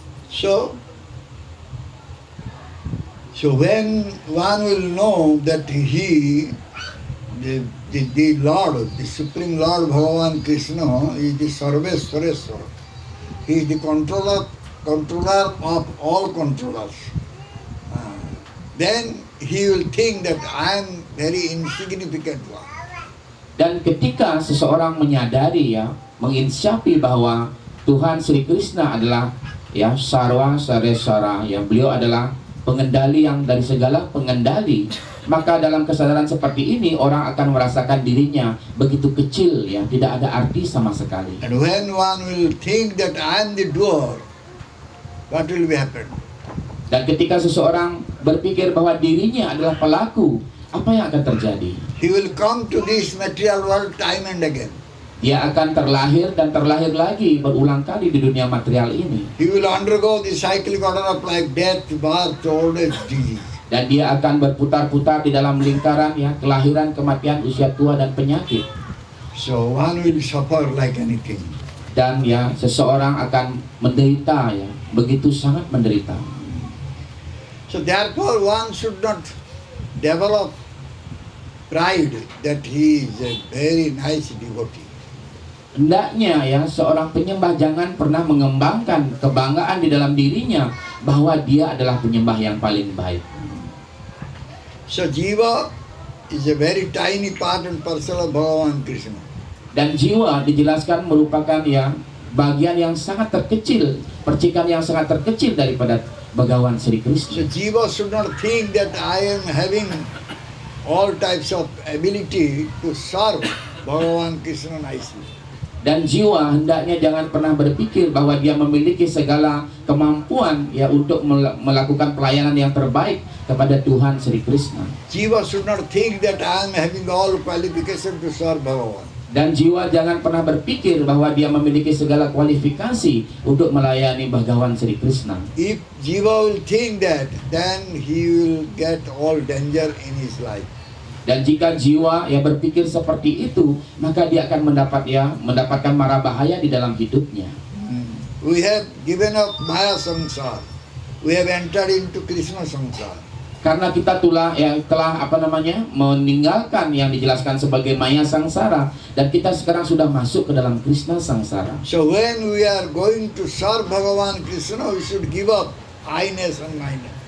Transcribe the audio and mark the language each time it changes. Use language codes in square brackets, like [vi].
[en] So when one will know that he, the Lord, the Supreme Lord Bhagavan Krishna is the Sarveswareswara. He is the controller of all controllers. Then he will think that I am very insignificant one. [id] Dan ketika seseorang menyadari ya, menginsyafi bahwa Tuhan Sri Krishna adalah ya Sarwa Sareswara, ya beliau adalah pengendali yang dari segala pengendali, maka dalam kesadaran seperti ini orang akan merasakan dirinya begitu kecil ya, tidak ada arti sama sekali. [en] And when one will think that I am the doer, what will be happen? [id] Dan ketika seseorang berpikir bahwa dirinya adalah pelaku, apa yang akan terjadi? [en] He will come to this material world time and again. [id] Dia akan terlahir dan terlahir lagi berulang kali di dunia material ini. [en] He will undergo the cyclic order of life, death, birth, old age, disease. [id] Dan dia akan berputar-putar di dalam lingkaran ya, kelahiran, kematian, usia tua dan penyakit. [en] So one will suffer like anything. [id] Dan ya seseorang akan menderita ya, begitu sangat menderita. [en] So therefore one should not develop pride that he is a very nice devotee. [id] Hendaknya ya seorang penyembah jangan pernah mengembangkan kebanggaan di dalam dirinya bahwa dia adalah penyembah yang paling baik. [en] So jiva is a very tiny part and parcel of Bhagavan Krishna. [id] Dan jiwa dijelaskan merupakan ya bagian yang sangat terkecil, percikan yang sangat terkecil daripada Bhagavan Sri Krishna. [en] So jiva should not think that I am having all types of ability to serve Bhagavan Krishna nicely. [id] Dan jiwa hendaknya jangan pernah berpikir bahwa dia memiliki segala kemampuan ya untuk melakukan pelayanan yang terbaik kepada Tuhan Sri Krishna. [en] Jiva should not think that I am having all qualification to serve Bhagavan. [id] Dan jiwa jangan pernah berpikir bahwa dia memiliki segala kualifikasi untuk melayani Bhagavan Sri Krishna. [en] If jiva will think that, then he will get all danger in his life. [id] Dan jika jiwa yang berpikir seperti itu, maka dia akan mendapatkan mara bahaya di dalam hidupnya. [en] We have given up Maya Samsara. We have entered into Krishna Samsara. [id] Karena kita telah meninggalkan yang dijelaskan sebagai maya sangsara, dan kita sekarang sudah masuk ke dalam Krishna sangsara. [en] So when we are going to serve Bhagavan Krishna, we should give up I-ness and mine.